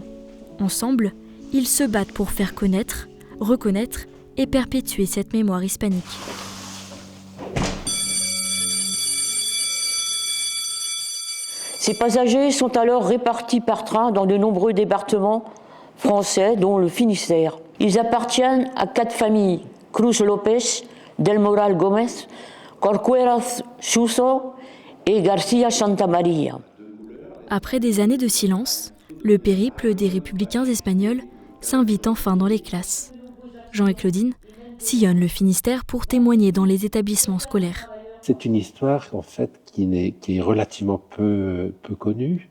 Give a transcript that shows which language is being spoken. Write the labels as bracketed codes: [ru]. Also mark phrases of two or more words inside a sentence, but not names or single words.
[fr] Ensemble, ils se battent pour faire connaître, reconnaître et perpétuer cette mémoire hispanique. Ces passagers sont alors répartis par train dans de nombreux départements français, dont le Finistère. Ils appartiennent à 4 familles, Cruz López, Del Moral Gómez, Corcuera Suso et García Santamaría. Après des années de silence, le périple des républicains espagnols s'invite enfin dans les classes. Jean et Claudine sillonnent le Finistère pour témoigner dans les établissements scolaires. C'est une histoire, en fait, qui est relativement peu connue.